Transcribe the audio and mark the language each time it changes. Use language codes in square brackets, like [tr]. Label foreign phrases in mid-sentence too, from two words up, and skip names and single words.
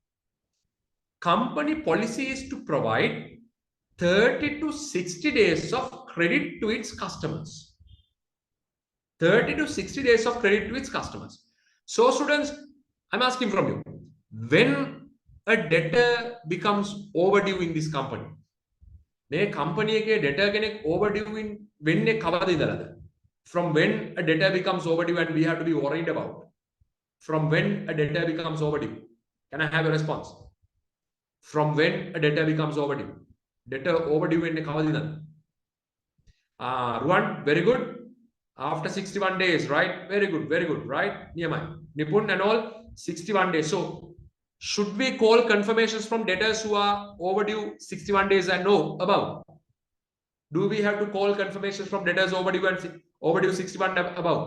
[en] Company policy is to provide 30 to 60 days of credit to its customers. 30 to 60 days of credit to its customers. So students, I'm asking from you, when a debtor becomes overdue in this company, [si] මේ company එකේ debtor කෙනෙක් overdue වෙන්නේ කවදද ඉඳලාද? [en] From when a debtor becomes overdue and we have to be worried about? From when a debtor becomes overdue? Can I have a response? From when a debtor becomes overdue? Debtor overdue [si] වෙන්නේ කවදද ඉඳලාද? [en] Ruan, very good. After 61 days, right? Very good, right? Niyamai, Nipun and all, 61 days. So, should we call confirmations from debtors who are overdue 61 days and know about? Do we have to call confirmations from debtors overdue and overdue 61 above?